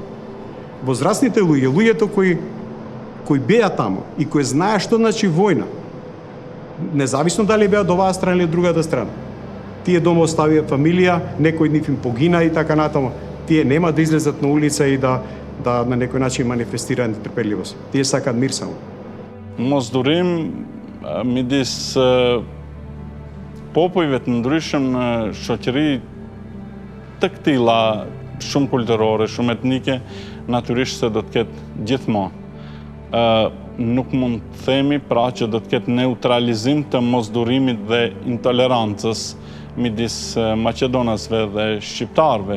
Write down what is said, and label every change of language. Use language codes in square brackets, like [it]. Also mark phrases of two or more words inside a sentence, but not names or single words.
[mk] Возрастните луѓето кои беа таму и кои знаеа што значи војна, независно дали беа од оваа страна или од другата страна, тие дома оставија фамилија, некој од нив им погина и така натаму, тие нема да излезат на улица и да на некој начин манифестираат нетрпеливост. Тие сакаат мир само. [sq] Mosdurim midis popujve të ndryshëm në shoqëri të këtilla shumë kulturore, shumë etnike, natyrisht se do të ketë gjithmonë. Nuk mund të themi pra që do të ketë neutralizim të mosdurimit dhe intolerancës midis maqedonasve dhe shqiptarëve.